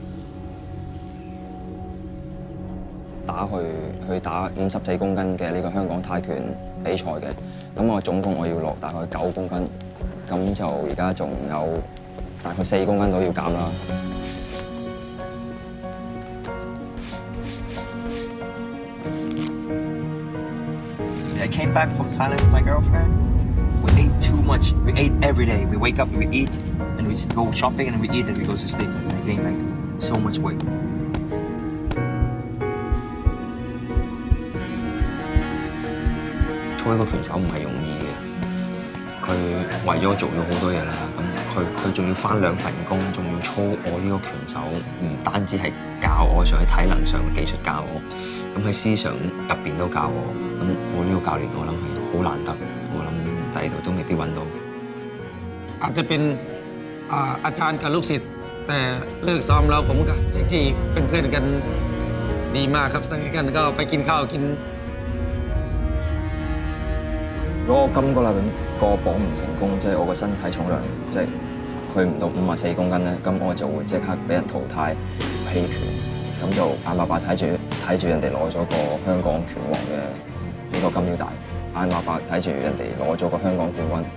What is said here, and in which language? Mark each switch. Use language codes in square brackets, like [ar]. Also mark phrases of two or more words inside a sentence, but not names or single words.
[yue] 去打54公斤嘅呢個香港泰拳比賽嘅。咁我總共要落大概9公斤，咁就而家仲有大概4公斤都要減啦。 [en] I came back from Thailand with my girlfriend. We ate too much. We ate every day. We wake up, we eat, and we go shopping, and we eat, and we go to sleep. And I gained like so much weight. [yue] 做一個拳手唔係容易嘅，佢為咗做咗好多嘢啦，咁佢仲要返2份工，仲要操我呢個拳手，唔單止係教我，上喺體能上嘅技術教我，咁喺思想入邊都教我，咁我呢個教練我諗係好難得，我諗第二度都未必揾到。 [th] อาจจะเป็นอาจารย์กับลูกศิษย์แต่เลิกซ้อมแล้วผมกับแจ็คกี้เป็นเพื่อนกันดีมากครับสนิทกันก็ไปกินข้าวกิน [yue] 如果我今個禮拜個磅唔成功，即係我個身體重量即係去唔到54公斤咧，咁我就會即刻俾人淘汰棄權，咁就眼白白睇住人哋攞咗個香港拳王嘅呢個金腰帶，眼白白睇住人哋攞咗個香港冠軍。